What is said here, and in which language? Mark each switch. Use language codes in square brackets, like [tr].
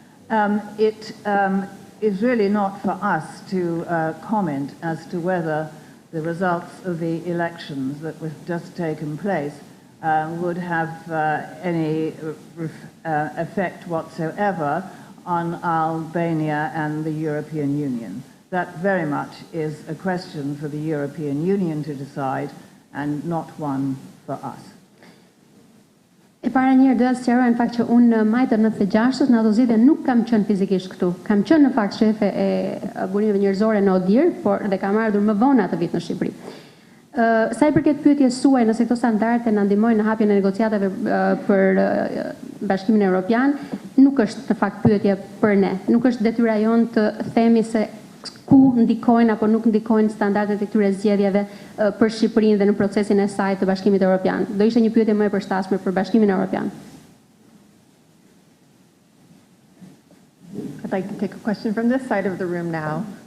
[en] It is really not for us to comment as to whether the results of the elections that have just taken place would have any effect whatsoever on Albania and the European Union. That very much is a question for the European Union to decide and not one for us. [sq] E para njërë doja të sqaroj në fakt që unë në majtë 96 në ato zgjedhje nuk kam qenë fizikisht këtu. Kam qenë në fakt shefe e burimeve njerëzore në ODIHR, por dhe kam ardhur më vonë atë vit në Shqipëri. Sa i përket pyetjes suaj nëse këto standarde na ndihmojnë në hapjen e negociatave për Bashkimin Evropian, nuk është në fakt pyetje për ne. Nuk është detyra jonë të themi se ku ndikojnë apo nuk ndikojnë standardet e këtyre zgjedhjeve për Shqipërinë dhe në procesin e saj të Bashkimit Evropian. Do ishte një pyetje më e përshtatshme për Bashkimin Evropian. [en] I'd like to take a question from this side of the room now.